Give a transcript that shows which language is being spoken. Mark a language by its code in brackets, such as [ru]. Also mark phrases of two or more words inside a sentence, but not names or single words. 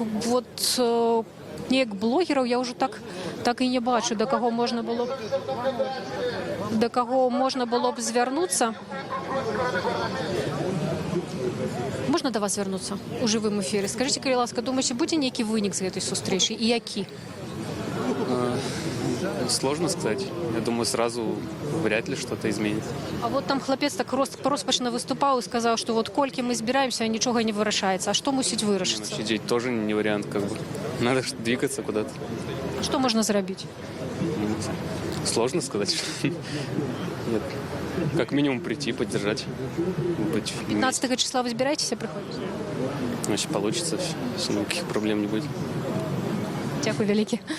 [be] Вот неяк блогераў я ўжо так і не бачу, да каго можна было б звярнуцца. Можна да вас звярнуцца у жывым эфіры? Скажыце, калі ласка, думаеце, будзе нейкі вынік з гэтай сустрэчы і які? [ru] Сложно сказать. Я думаю, сразу вряд ли что-то изменится. [be] А вот там хлопец так роспачна выступаў і сказаў, што вот колькі мы збіраемся, нічога не вырашаецца. А што мусіць вырашыцца? [ru] Сидеть тоже не вариант, как бы. Надо двигаться куда-то. [be] Што можна зрабіць? [ru] Сложно сказать. Нет. Как минимум прийти, поддержать. [be] 15 числа вы збираетеся прыходзіць? [ru] Значит, получится. Никаких проблем не будет. [be] Дзякуй вялікі.